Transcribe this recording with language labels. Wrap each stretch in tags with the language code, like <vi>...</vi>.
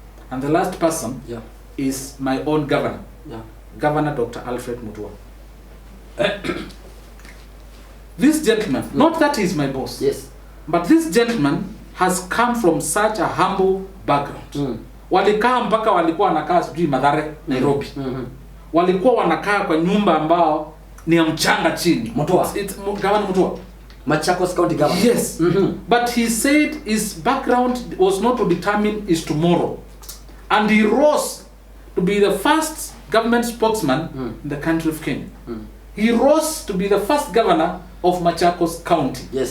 <en>And the last person is my own governor. Governor Dr. Alfred Mutua. This gentleman, not that he is my boss. But this gentleman has come from such a humble background.</en> <sw>Walikaa mpaka walikuwa wanakaa sijui Mathare, Nairobi. Walikuwa wanakaa kwa nyumba ambao ni ya mchanga chini.</sw> <en>Governor Mutua. Machakos County Governor. Yes. But he said his background was not to determine his tomorrow. And he rose to be the first government spokesman in the country of Kenya. He rose to be the first governor of Machakos County.</en>